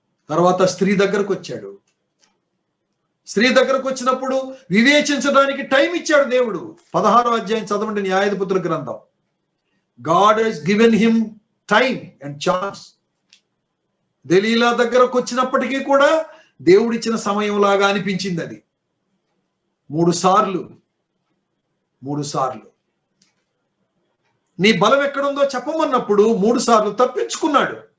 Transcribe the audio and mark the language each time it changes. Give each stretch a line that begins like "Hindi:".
Telugu: తర్వాత స్త్రీ దగ్గరకు వచ్చాడు. స్త్రీ దగ్గరకు వచ్చినప్పుడు వివేచించడానికి టైం ఇచ్చాడు దేవుడు. 16వ అధ్యాయం చదవండి, న్యాయాధిపతుల గ్రంథం.
English: God has given him time and chance.
Telugu: Delilah దగ్గరకు వచ్చినప్పటికీ కూడా దేవుడిచ్చిన సమయం లాగా అనిపించింది. అది 3 సార్లు నీ బలం ఎక్కడుందో చెప్పమన్నప్పుడు 3 సార్లు తప్పించుకున్నాడు.